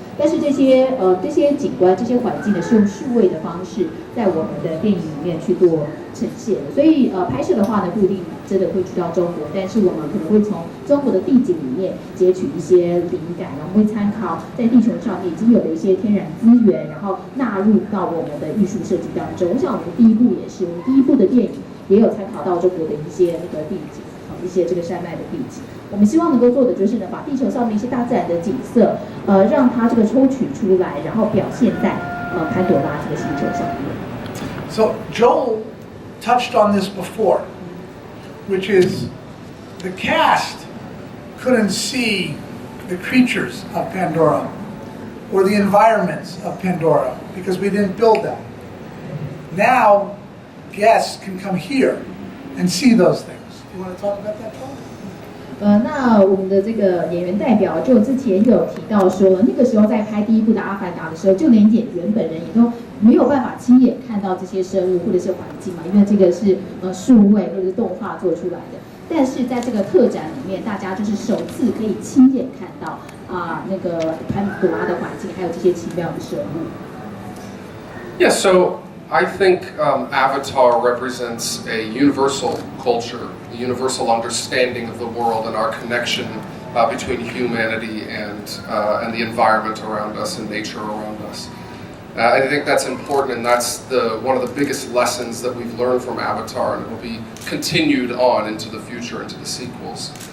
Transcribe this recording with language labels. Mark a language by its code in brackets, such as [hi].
[zh] 但是这些景观、这些环境呢，是用数位的方式在我们的电影里面去做呈现的。所以拍摄的话呢，不一定真的会去到中国，但是我们可能会从中国的地景里面截取一些灵感，然后会参考在地球上面已经有的一些天然资源，然后纳入到我们的艺术设计当中。我想我们第一部也是，我们第一部的电影也有参考到中国的一些那个地景，一些这个山脉的地景。我们希望能够做的就是呢，把地球上的一些大自然的景色，让它这个抽取出来，然后表现在潘朵拉这个星球上面。 [en] So Joel touched on this before, which is the cast couldn't see the creatures of Pandora or the environments of Pandora because we didn't build them. Now, guests can come here and see those things. You want to talk about that, Paul? [zh] 那我们的这个演员代表就之前有提到说，那个时候在拍第一部的《阿凡达》的时候，就连演员本人也都没有办法亲眼看到这些生物或者是环境嘛，因为这个是数位或者是动画做出来的。但是在这个特展里面，大家就是首次可以亲眼看到那个潘朵拉的环境，还有这些奇妙的生物。 [en] Yeah, so I think Avatar represents a universal culture, a universal understanding of the world and our connection between humanity and the environment around us and nature around us. I think that's important, and that's one of the biggest lessons that we've learned from Avatar, and it will be continued on into the future, into the sequels.